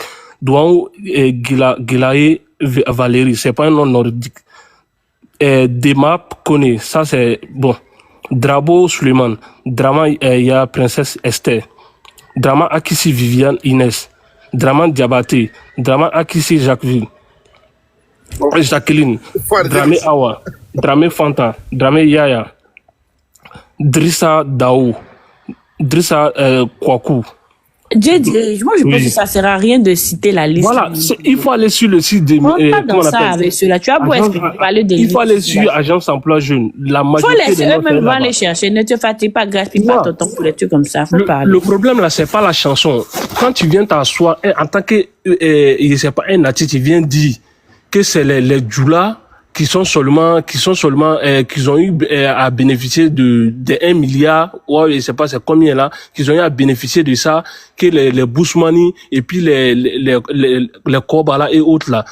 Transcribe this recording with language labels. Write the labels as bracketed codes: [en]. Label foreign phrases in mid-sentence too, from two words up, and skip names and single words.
[fr] Douaou Gilaé Valérie, c'est pas un nom nordique. Demap Kone, ça c'est bon. Drabo Suleiman, Drama ya Princesse Esther, Drama Akissi Viviane Inès, Drama Diabaté, Drama Akissi Jacqueline. Jacqueline, Dramé Awa, Dramé Fanta, Dramé Yaya, Drissa Daou, Drissa Kwaku. Dieu dirige. Moi, je pense que ça ne sert à rien de citer la liste. Voilà, il faut aller sur le site de. Comment on appelle avec cela. Tu as beau expliquer de il faut aller sur Agence Emploi Jeune. La majorité faut laisser eux-mêmes vont aller chercher. Ne te fatigue pas, gaspille pas ton temps pour les trucs comme ça. Faut parler. Le problème là, c'est pas la chanson. Quand tu viens t'asseoir, en tant que, je sais pas, un artiste, tu viens dire que c'est les djoulas qui ont eu à bénéficier de 1 milliard, ouais, je sais pas c'est combien là, qu'ils ont eu à bénéficier de ça, que les Bousmani et puis les Kobala et autres là.